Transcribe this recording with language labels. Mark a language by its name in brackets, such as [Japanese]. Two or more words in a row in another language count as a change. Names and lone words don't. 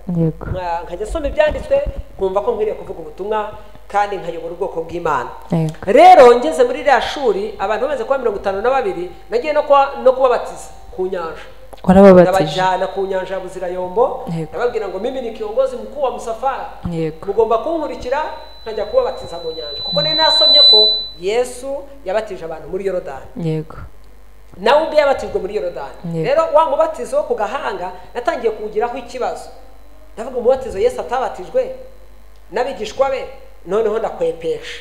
[Kinyarwanda] Nkajya nsoma ibyanditswe nkumva ko nkwiriye kuvuga ubutumwa kandi nkayobora ubwoko bw'Imana. Rero ngeze muri iriya shuri abantu bamaze kuba 52, nagiye no kubabatiza ku nyanja. Nabajyana ku nyanja ya Buzirayombo, nababwira ngo [Swahili] mimi ni kiongozi mkuu wa msafara, [Kinyarwanda] mugomba kunkurikira nkajya kubabatiza mu nyanja, kuko nari nasomye ko Yesu yabatije abantu muri Yorodani. Yego. Nawe ubwe yabatijwe muri Yorodani. Rero wa mubatizo wo ku gahanga natangiye kuwugiraho ikibazo. Ndavuga umubatizo Yesu atabatijwe n'abigishwa be, noneho ndakwepesha.